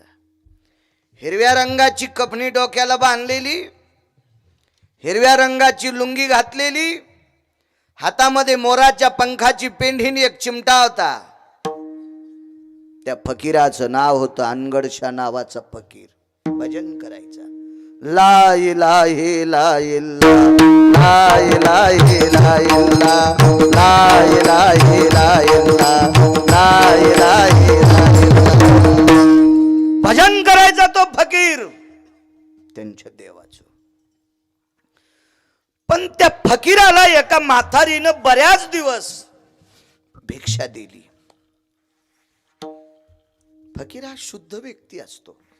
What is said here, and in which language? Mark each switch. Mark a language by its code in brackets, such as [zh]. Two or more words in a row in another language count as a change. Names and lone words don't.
[mr] हिरव्या रंगाची कपणी डोक्याला बांधलेली, हिरव्या रंगाची लुंगी घातलेली, हातामध्ये मोराच्या पंखाची पेंढीने एक चिमटा होता. त्या फकीराचं नाव होतं अनगडशाह नावाचा फकीर. भजन करायचा. [ar] لا إله إلا الله، لا إله إلا الله، لا إله إلا الله، لا إله إلا الله. [mr] भजन करायचा तो फकीर त्यांच्या देवाचं. पण त्या फकीराला एका म्हातारीनं बऱ्याच दिवस भिक्षा दिली. फकीर हा शुद्ध व्यक्ती असतो.